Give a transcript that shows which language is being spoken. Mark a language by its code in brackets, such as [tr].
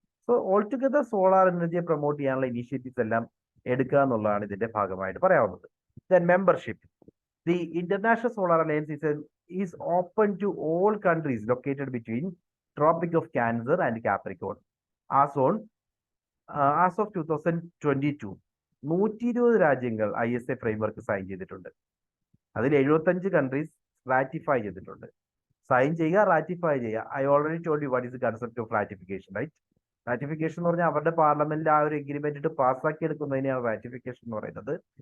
[en] So altogether [ml] solar energy promote ചെയ്യാനുള്ള initiatives എല്ലാം എടുക്കുക എന്നുള്ളതാണ് ഇതിന്റെ ഭാഗമായിട്ട് പറയാവുന്നത്. [en] Then membership. The International Solar Alliance is open to all countries located between Tropic of Cancer and Capricorn. As of [ml] 2022, 120 രാജ്യങ്ങൾ ISA framework sign ചെയ്തിട്ടുണ്ട്. അതിൽ 75 കൺട്രീസ് റാറ്റിഫൈ ചെയ്തിട്ടുണ്ട്. സൈൻ ചെയ്യുക, റാറ്റിഫൈ ചെയ്യുക. [en] I already told you what is the concept of ratification, right? [ml] Ratification എന്ന് പറഞ്ഞാൽ അവരുടെ പാർലമെന്റിൽ ആ ഒരു എഗ്രിമെന്റ് ഇട്ട് പാസ്സാക്കി എടുക്കുന്നതിനെയാണ് റാറ്റിഫിക്കേഷൻ എന്ന് പറയുന്നത്.